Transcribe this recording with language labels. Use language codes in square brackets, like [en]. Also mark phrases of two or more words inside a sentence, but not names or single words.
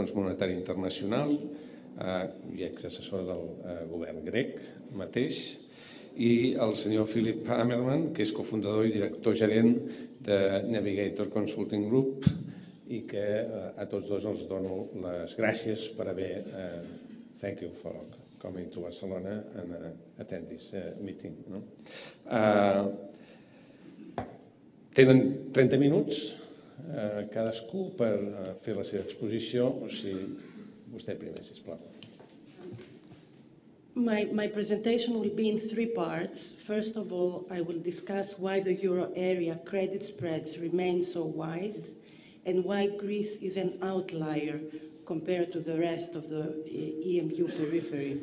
[ca] Fons Monetari Internacional i exassessora del govern grec mateix, i el senyor Phillip Ammerman, que és cofundador i director gerent de Navigator Consulting Group i que a tots dos els dono les gràcies per haver [en] thank you for coming to Barcelona and attend this meeting. [ca] Tenen 30 minuts cadascú per fer la seva exposició, o sigui, vostè primer, sisplau. [en] My presentation will be in three parts. First of all, I will discuss why the euro area credit spreads remain so wide and why Greece is an outlier compared to the rest of the EMU periphery.